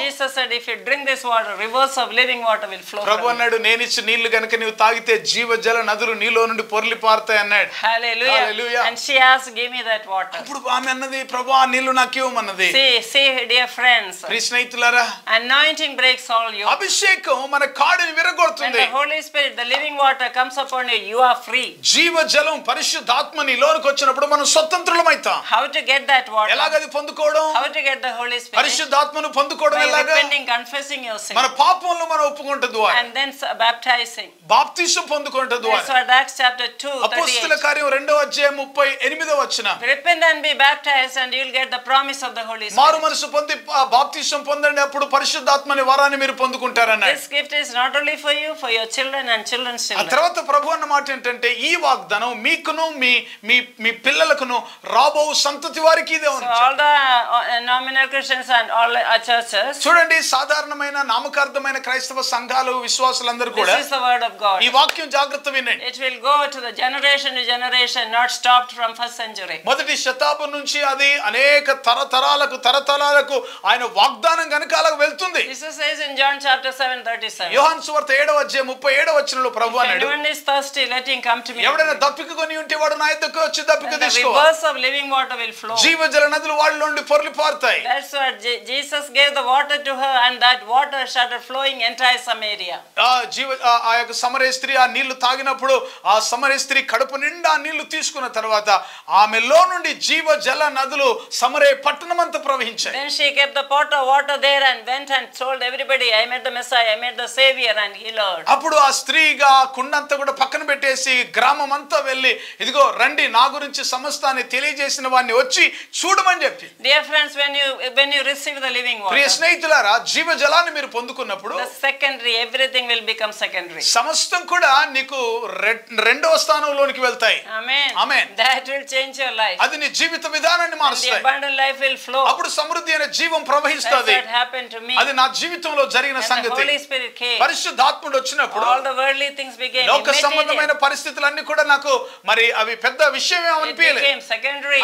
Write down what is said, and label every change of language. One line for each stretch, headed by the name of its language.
English: Jesus said, if you drink this water, rivers of living water will flow.
Telugu: ప్రభు అన్నాడు, నేను ఇచ్చే నీళ్లు గనుక నీవు తాగితే జీవజల నదులు నీలో నుండి పొర్లి పారుతాయి అన్నాడు.
English: Hallelujah. And she asked, give me that water.
Telugu: అప్పుడు ఆమె అన్నది, ప్రభు ఆ నీళ్లు నాకు ఇవ్వమన్నది.
English: See, dear friends,
Telugu: స్నేహితులారా,
English: anointing breaks all yokes.
Telugu: అభిషేకం మన కాడిని విరగొడుతుంది.
English: And the Holy Spirit, the living water comes upon you, you are free.
Telugu: జీవజలం పరిశుద్ధాత్మ నీలోనికి వచ్చినప్పుడు మనం స్వతంత్రులమైతాం.
English: How to get that water?
Telugu: ఎలాగది పొందుకోవడం?
English: How to get the Holy Spirit.
Telugu: పరిశుద్ధాత్మను పొందుకోవడం ఎలాగా?
English: Repenting, confessing your sin.
Telugu: మన పాపములను మనం ఒప్పుకుంట ద్వారా.
English: And then baptizing.
Telugu: బాప్తిసం పొందుకుంట ద్వారా.
English: That's what Acts chapter 2.
Telugu: అపోస్తలుల కార్యం 2వ అధ్యాయం 38వ వచనం.
English: Repent and be baptized and you will get the promise of the Holy Spirit.
Telugu: మారు మనసు పొంది బాప్తిసం పొందండి, అప్పుడు పరిశుద్ధాత్మని వరాన్ని మీరు పొందుకుంటారన్నాడు.
English: This gift is not only for you, for your children and children's children.
Telugu: ఆ తర్వాత ప్రభు అన్న మాట ఏంటంటే ఈ వాగ్దానం మీకును మీ పిల్లలకును రాబో సంతతి వారికి ఇదే ఉంది.
English: So all the nominal Christians and all churches.
Telugu: చూడండి, సాధారణమైన నామకార్థమైన క్రైస్తవ సంఘాలు విశ్వాసులందరూ కూడా
English: This is the word of God.
Telugu: ఈ వాక్యం జాగ్రత్త వినండి.
English: It will go to the generation to generation, not stopped from first century.
Telugu: మొదటి శతాబ్దం నుంచి అది అనేక తరతరాలకు ఆయన వాగ్దానం గనుకాలకు వెళ్తుంది.
English: Jesus says in John chapter 7:37.
Telugu: యోహాను సువార్త 7వ అధ్యాయం 37వ వచనంలో ప్రభు అన్నాడు,
English: anyone is thirsty, let him come to me.
Telugu: ఎవడైనా దప్పిక కొని ఉంటే వాడు నా యొద్దకు వచ్చి దప్పిక తీసుకో.
English: The rivers of living water will flow.
Telugu: జీవజల నదులు వాళ్ళ నుండి పొర్లి పారుతాయి.
English: That's what Jesus gave the water to her, and that water started flowing entire Samaria.
Telugu: ఆ యొక్క సమరయ స్త్రీ ఆ నీళ్లు తాగినప్పుడు ఆ సమరయ స్త్రీ కడుపు నిండా ఆ నీళ్లు తీసుకున్న తర్వాత ఆమెలో నుండి జీవజల నదులు సమరయ పట్టణమంతా ప్రవహించాయి.
English: Then she kept the pot of water there and went and told everybody, I met the Messiah, I met the Savior, and he Lord.
Telugu: అప్పుడు ఆ స్త్రీగా కుండంతా కూడా పక్కన పెట్టేసి గ్రామం అంతా వెళ్ళి ఇదిగో రండి నా గురించి సమస్తాన్ని తెలియజేసిన వాడిని వచ్చి చూడమని చెప్పి.
English: Dear friends, when you receive the living water,
Telugu: ప్రియ స్నేహితులారా, జీవజలాన్ని మీరు పొందుకున్నప్పుడు
English: the secondary, everything will become secondary.
Telugu: సమస్తం కూడా నీకు రెండవ స్థానంలోనికి వెళ్తాయి.
English: Amen. Amen. That will change your life.
Telugu: అది నీ జీవిత విధానాన్ని మారుస్తాయి.
English: The abundant life will flow.
Telugu: అప్పుడు సమృద్ధి అనే జీవం ప్రవహిస్తుంది.
English: That happened to me.
Telugu: అది నా జీవితంలో జరిగిన సంగతి.
English: Holy Spirit came.
Telugu: పరిశుద్ధాత్ముడు వచ్చినప్పుడు
English: all the worldly things became
Telugu: లోక సంబంధమైన పరిస్థితులన్నీ కూడా నాకు మరి అవి పెద్ద విషయమే అనిపించలేదు.